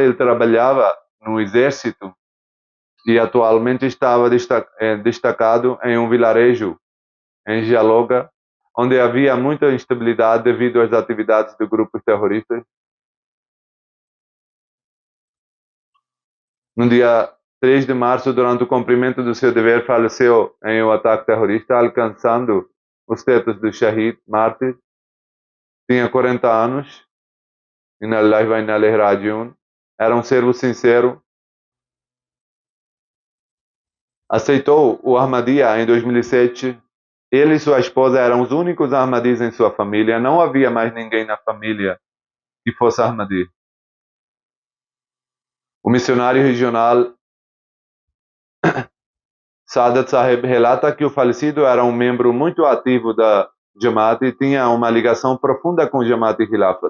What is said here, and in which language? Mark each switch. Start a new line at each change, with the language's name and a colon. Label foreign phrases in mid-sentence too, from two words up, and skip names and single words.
Portuguese: Ele trabalhava no exército e atualmente estava destacado em um vilarejo em Dialoga, onde havia muita instabilidade devido às atividades de grupos terroristas. No dia 3 de março, durante o cumprimento do seu dever, faleceu em um ataque terrorista, alcançando o status de Shahid, mártir. Tinha 40 anos.
Arabic: إنا لله وإنا إليه راجعون.
Portuguese: Era um servo sincero. Aceitou o Ahmadiyya em 2007. Ele e sua esposa eram os únicos Ahmadis em sua família. Não havia mais ninguém na família que fosse Ahmadi. O missionário regional Sadat Sahib relata que o falecido era um membro muito ativo da Jamaat e tinha uma ligação profunda com Jamaat e Khilafat.